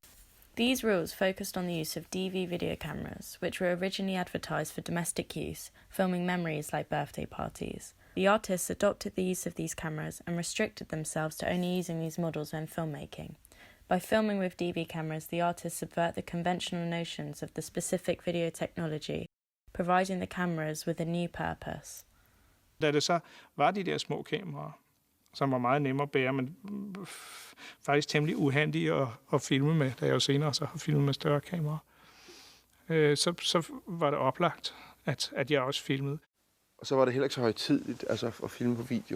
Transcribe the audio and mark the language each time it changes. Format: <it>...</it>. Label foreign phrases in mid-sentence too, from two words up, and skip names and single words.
<en>These rules focused on the use of DV video cameras, which were originally advertised for domestic use, filming memories like birthday parties. The artists adopted the use of these cameras and restricted themselves to only using these models when filmmaking. By filming with DV cameras, the artists subvert the conventional notions of the specific video technology, providing the cameras with a new purpose.</en> <da>Da det så var de der små kameraer, som var meget nemmere at bære, men faktisk temmelig uhandige at filme med, da jeg jo senere så har filmet med større kameraer, så var det oplagt, at jeg også filmede. Og så var det heller ikke så højtideligt at filme på video.</da>